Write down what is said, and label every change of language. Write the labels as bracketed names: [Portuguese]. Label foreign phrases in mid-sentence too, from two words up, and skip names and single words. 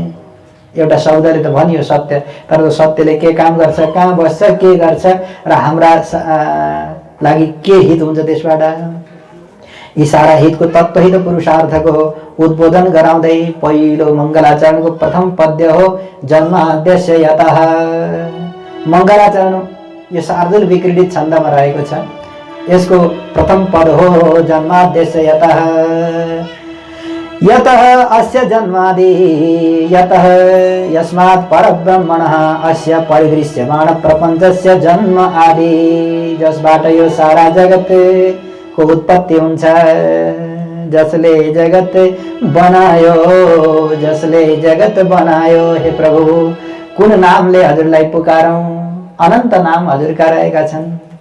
[Nepali] एउटा शब्दले त भनियो सत्य, तर त्यो सत्यले के काम गर्छ, कहाँ बस्छ, के गर्छ र हाम्रा लागि के हित हुन्छ त्यसबाट? यी सारा हितको तत्त्व त पुरुषार्थको हो। उद्बोधन गराउँदै पहिलो मङ्गलाचरणको प्रथम पद्य हो [Sanskrit] जन्माद्यस्य यतः। [Nepali] मङ्गलाचरण यो शार्दूल विक्रीडित छन्दमा रहेको छ। यसको प्रथम पद हो [Sanskrit] जन्माद्यस्य यतः। यतः अस्य जन्मादि, यतः यस्मात् परब्रह्मणः अस्य परिदृश्यमान प्रपञ्चस्य जन्म आदि, [Nepali] जसबाट यो सारा जगतको उत्पत्ति हुन्छ, जसले जगत बनायो, जसले जगत बनायो। हे प्रभु, कुन नामले हजुरलाई पुकारौं? अनन्त नाम हजुरका रहेका छन्।